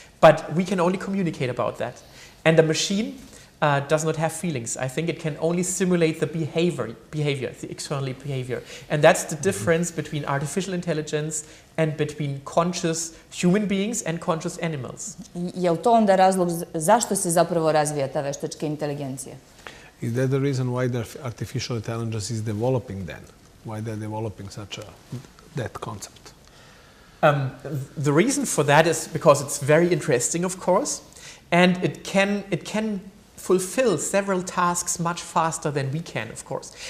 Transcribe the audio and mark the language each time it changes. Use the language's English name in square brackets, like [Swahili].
[English] But we can only communicate about that. And the machine does not have feelings. I think it can only simulate the behavior, the external behavior. And that's the difference between artificial intelligence and between conscious human beings and conscious animals. [Serbian] Je li to onda razlog zašto se zapravo razvija ta veštačka inteligencija? [English] Is that the reason why the artificial intelligence is developing then? Why they're developing that concept? The reason for that is because it's very interesting, of course, and it can fulfill several tasks much faster than we can, of course.